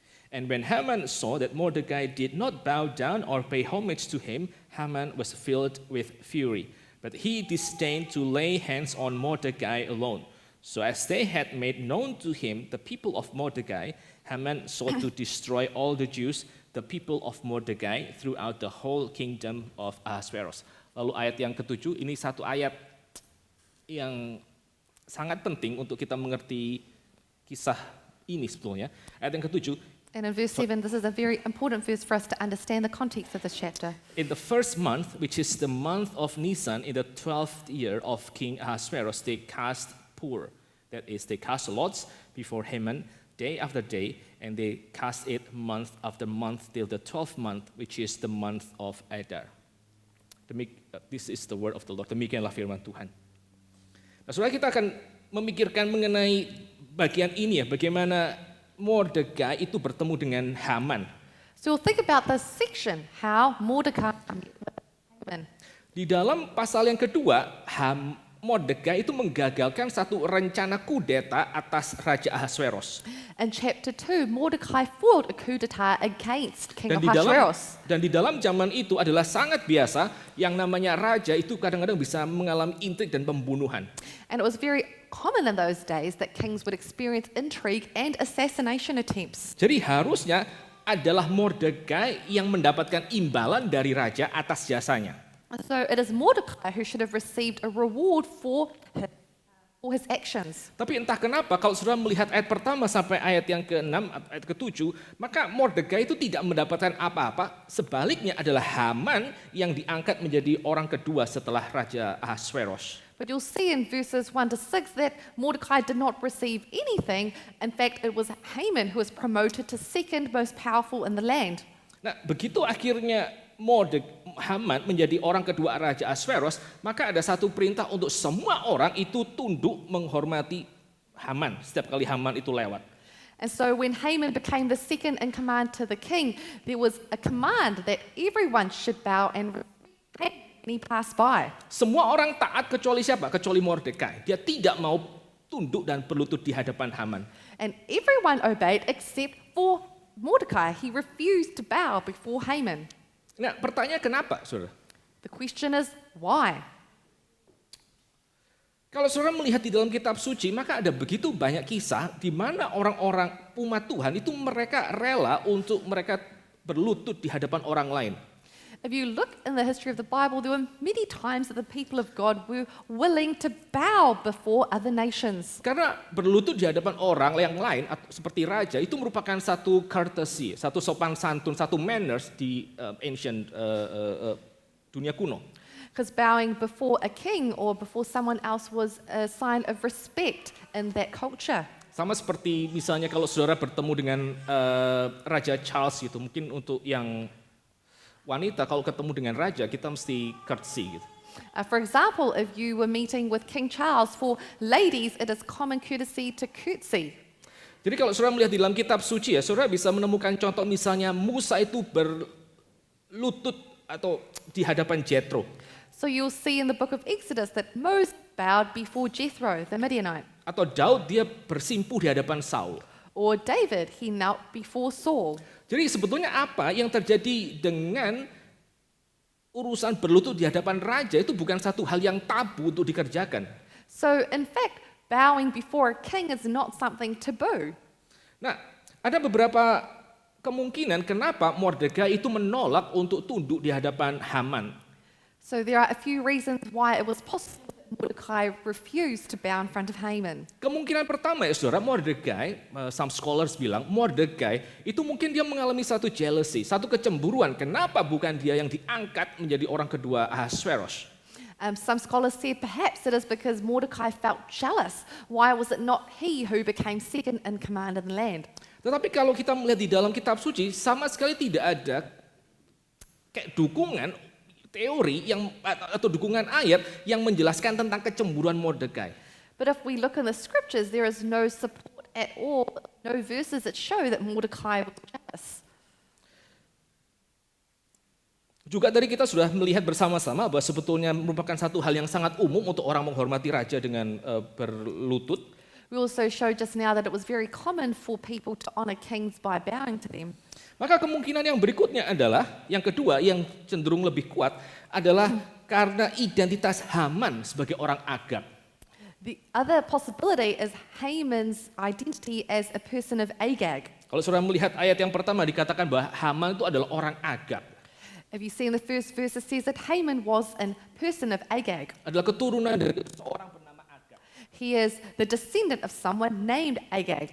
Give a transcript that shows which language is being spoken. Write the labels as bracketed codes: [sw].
[en] And when Haman saw that Mordecai did not bow down or pay homage to him, Haman was filled with fury. But he disdained to lay hands on Mordecai alone. So as they had made known to him the people of Mordecai, Haman sought to destroy all the Jews, the people of Mordecai, throughout the whole kingdom of Ahasuerus. [id] Lalu ayat yang ke-7, ini satu ayat yang sangat penting untuk kita mengerti kisah ini sebetulnya. Ayat yang ke-7, [en] And in verse 7, this is a very important verse for us to understand the context of this chapter. in the first month, which is the month of Nisan, in the 12th year of King Ahasuerus, they cast poor. That is, they cast lots before Haman day after day, and they cast it month after month till the 12th month, which is the month of Adar. This is the word of the Lord. [id] Demikianlah firman Tuhan. Nah, saudara, kita akan memikirkan mengenai bagian ini ya, bagaimana Mordekai itu bertemu dengan Haman. [en] So we'll think about this section, how Mordecai met Haman. [id] Di dalam pasal yang kedua, Mordekai itu menggagalkan satu rencana kudeta atas Raja Ahasuerus. [en] In chapter 2, Mordecai foiled a coup d'etat against King Ahasuerus. [id] Dan di dalam zaman itu adalah sangat biasa yang namanya raja itu kadang-kadang bisa mengalami intrik dan pembunuhan. [en] And it was very common in those days that kings would experience intrigue and assassination attempts. [id] Jadi harusnya adalah Mordekai yang mendapatkan imbalan dari raja atas jasanya. [en] So it is Mordecai who should have received a reward for his actions. [id] Tapi entah kenapa kalau saudara melihat ayat pertama sampai ayat yang ke-6, ayat ke-7, maka Mordekai itu tidak mendapatkan apa-apa. Sebaliknya adalah Haman yang diangkat menjadi orang kedua setelah Raja Ahasveros. [en] But you'll see in verses 1 to 6 that Mordecai did not receive anything. In fact, it was Haman who was promoted to second most powerful in the land. [id] Nah, begitu akhirnya Haman menjadi orang kedua Raja Ahasveros, maka ada satu perintah untuk semua orang itu tunduk menghormati Haman setiap kali Haman itu lewat. [en] And so when Haman became the second in command to the king, there was a command that everyone should bow and respect when he passed by. [id] Semua orang taat kecuali siapa? Kecuali Mordekai. Dia tidak mau tunduk dan berlutut di hadapan Haman. [en] And everyone obeyed except for Mordecai. He refused to bow before Haman. [id] Nah, pertanyaan kenapa, saudara? [en] The question is, why? [id] Kalau saudara melihat di dalam kitab suci, maka ada begitu banyak kisah di mana orang-orang umat Tuhan itu mereka rela untuk mereka berlutut di hadapan orang lain. [en] If you look in the history of the Bible, there were many times that the people of God were willing to bow before other nations. [id] Karena berlutut di hadapan orang yang lain, seperti raja, itu merupakan satu courtesy, satu sopan santun, satu manners di ancient dunia kuno. [en] Because bowing before a king or before someone else was a sign of respect in that culture. [id] Sama seperti misalnya kalau saudara bertemu dengan Raja Charles gitu, mungkin untuk yang wanita kalau ketemu dengan raja kita mesti courtesy gitu. [en] For example, if you were meeting with King Charles, for ladies it is common courtesy to curtsy. [id] Jadi kalau saudara melihat di dalam kitab suci ya, saudara bisa menemukan contoh misalnya Musa itu berlutut atau di hadapan Jethro. [en] So you'll see in the book of Exodus that Moses bowed before Jethro, the Midianite. [id] Atau Daud dia bersimpuh di hadapan Saul. [en] Or David, he knelt before Saul. [id] Jadi sebetulnya apa yang terjadi dengan urusan berlutut di hadapan raja itu bukan satu hal yang tabu untuk dikerjakan. [en] So in fact, bowing before a king is not something taboo. [id] Nah, ada beberapa kemungkinan kenapa Mordekai itu menolak untuk tunduk di hadapan Haman. [en] So there are a few reasons why it was possible that Mordecai refused to bow in front of Haman. [id] Kemungkinan pertama ya saudara, Mordekai, [en] some scholars [id] bilang, Mordekai itu mungkin dia mengalami satu jealousy, satu kecemburuan. Kenapa bukan dia yang diangkat menjadi orang kedua Ahasveros? [en] Some scholars said perhaps it is because Mordecai felt jealous. Why was it not he who became second in command in the land? [id] Tetapi kalau kita melihat di dalam kitab suci, sama sekali tidak ada kayak dukungan teori yang atau dukungan ayat yang menjelaskan tentang kecemburuan Mordekai. [en] But if we look in the scriptures, there is no support at all, no verses that show that Mordecai was jealous. [id] Juga tadi kita sudah melihat bersama-sama bahwa sebetulnya merupakan satu hal yang sangat umum untuk orang menghormati raja dengan berlutut. [en] We also showed just now that it was very common for people to honor kings by bowing to them. [id] Maka kemungkinan yang berikutnya adalah, yang kedua yang cenderung lebih kuat adalah karena identitas Haman sebagai orang Agag. [en] The other possibility is Haman's identity as a person of Agag. [id] Kalau saudara melihat ayat yang pertama dikatakan bahwa Haman itu adalah orang Agag. [en] If you see in the first verse, it says that Haman was a person of Agag. [id] Adalah keturunan dari seorang bernama Agag. [en] He is the descendant of someone named Agag.